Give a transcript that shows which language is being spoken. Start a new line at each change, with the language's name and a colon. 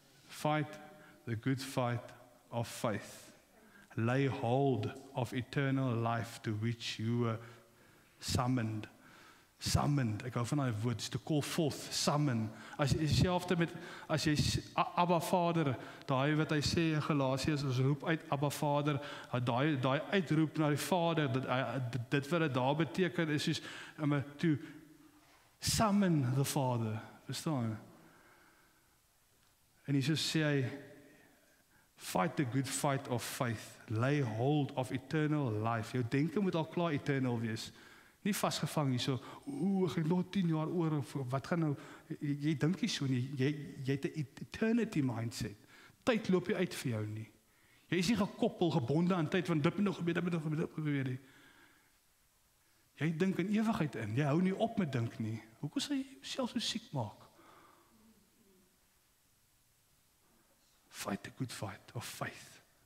English: Fight the good fight of faith. Lay hold of eternal life to which you were summoned. Summoned,
Afrikaans: ek hou van daai woord,
English: to call forth, summon.
Afrikaans: As jy selfde met, as jy Abba Vader, daai wat hy sê in Galasiërs, ons roep uit Abba Vader, daai uitroep na die Vader, dit wat dit daar beteken, is soos,
English: to summon the Father,
Afrikaans: verstaan? En hier sê hy,
English: fight the good fight of faith. Lay hold of eternal life.
Afrikaans: Jou denke moet al klaar eternal wees. Nie vasgevang hier so, ek het nog 10 jaar oor, of wat gaan nou, jy dink nie so nie, jy het 'n
English: eternity mindset.
Afrikaans: Tyd loop nie uit vir jou nie. Jy is nie gekoppel, gebonde aan tyd, want dit moet nog gebeur nie. Jy dink in ewigheid in, jy hou nie op met dink nie. Hoekom sal jy jouself so siek maak?
English: Fight the good fight of faith.